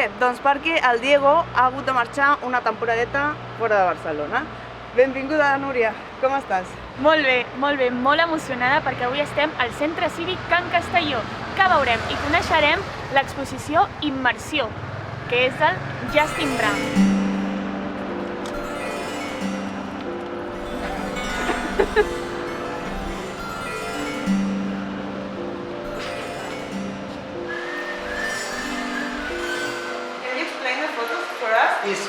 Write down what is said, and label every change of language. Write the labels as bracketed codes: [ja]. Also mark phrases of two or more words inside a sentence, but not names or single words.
[ca] Doncs perquè el Diego ha hagut de marxar una temporadeta fora de Barcelona. Benvinguda, Núria, com estàs? Molt bé, molt emocionada perquè avui estem al Centre Cívic Can Castelló, que veurem i coneixerem l'exposició Immersió, que és del Justin Brown. [en] Can you explain the photos for us?